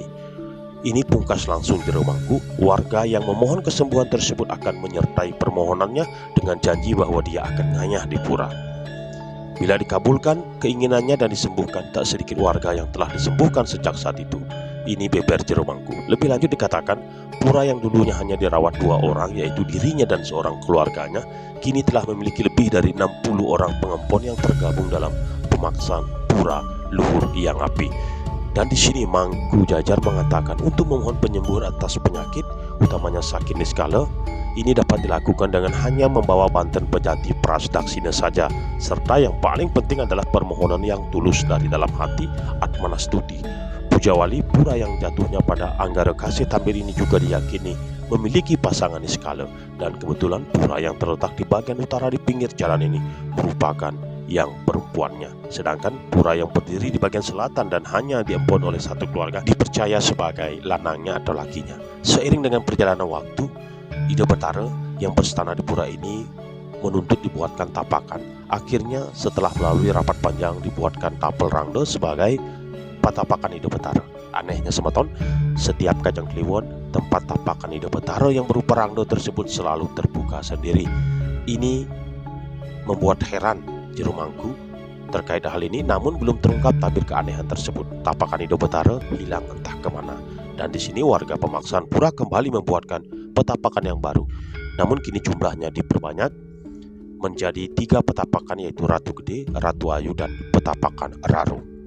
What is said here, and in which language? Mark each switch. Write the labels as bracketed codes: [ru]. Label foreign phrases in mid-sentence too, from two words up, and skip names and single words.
[id] Ini pungkas langsung di rumahku, warga yang memohon kesembuhan tersebut akan menyertai permohonannya dengan janji bahwa dia akan ngayah di pura. Bila dikabulkan keinginannya dan disembuhkan, tak sedikit warga yang telah disembuhkan sejak saat itu. Ini beber jero mangku. Lebih lanjut dikatakan, pura yang dulunya hanya dirawat 2 orang, yaitu dirinya dan seorang keluarganya, kini telah memiliki lebih dari 60 orang pengempon yang tergabung dalam pemaksaan pura Luhur Hyang Api. Dan di sini Mangku Jajar mengatakan untuk memohon penyembuhan atas penyakit, utamanya sakit niskala, ini dapat dilakukan dengan hanya membawa Banten Pejati Prasdaksina saja, serta yang paling penting adalah permohonan yang tulus dari dalam hati Atmanastuti. Pujawali pura yang jatuhnya pada Anggara Kasih Tambir ini juga diyakini memiliki pasangan niskala, dan kebetulan pura yang terletak di bagian utara di pinggir jalan ini merupakan yang perempuannya, sedangkan pura yang berdiri di bagian selatan dan hanya diempon oleh satu keluarga dipercaya sebagai lanangnya atau lakinya. Seiring dengan perjalanan waktu, Ida Betara yang berstana di pura ini menuntut dibuatkan tapakan. Akhirnya setelah melalui rapat panjang dibuatkan tapel rangda sebagai patapakan Ida Betara. Anehnya semeton, setiap Kajang Kliwon, tempat tapakan Ida Betara yang berupa rangda tersebut selalu terbuka sendiri. Ini membuat heran jero mangku terkait hal ini, namun belum terungkap tabir keanehan tersebut. Tapakan Ida Betara hilang entah kemana, dan di sini warga pemaksaan pura kembali membuatkan petapakan yang baru. Namun kini jumlahnya diperbanyak menjadi 3 petapakan, yaitu Ratu Gede, Ratu Ayu, dan petapakan Raru.